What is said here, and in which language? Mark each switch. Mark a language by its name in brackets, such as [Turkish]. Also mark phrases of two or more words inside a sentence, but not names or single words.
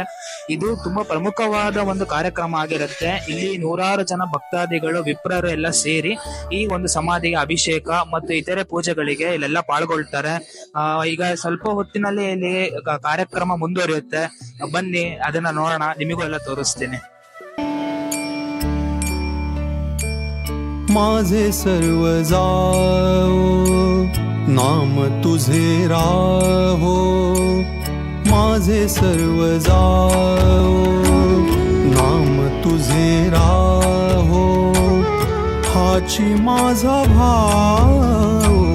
[Kannada] ಇದು ತುಂಬಾ ಪ್ರಮುಖವಾದ ಒಂದು ಕಾರ್ಯಕ್ರಮ ಆಗಿರುತ್ತೆ. ಇಲ್ಲಿ 100 ಜನ ಭಕ್ತಾದಿಗಳು, ವಿಪ್ರರು ಎಲ್ಲ ಸೇರಿ ಈ ಒಂದು ಸಮಾಧಿಗೆ ಅಭಿಷೇಕ ಮತ್ತು ಇತರೆ ಪೂಜೆಗಳಿಗೆ ಇಲ್ಲೆಲ್ಲ ಪಾಲ್ಗೊಳ್ತಾರೆ. ಈಗ ಸ್ವಲ್ಪ ಹೊತ್ತಿನಲ್ಲಿ ಇಲ್ಲಿ ಕಾರ್ಯಕ್ರಮ ಮುಂದುವರಿಯುತ್ತೆ. ಬನ್ನಿ ಅದನ್ನ ನೋಡೋಣ, ನಿಮಗೂ ಎಲ್ಲ ತೋರಿಸ್ತೀನಿ. [Marathi] माझे सर्व जाओ नाम तुझे राहो, माझे सर्व जाओ नाम तुझे राहो, हाची माझा भाव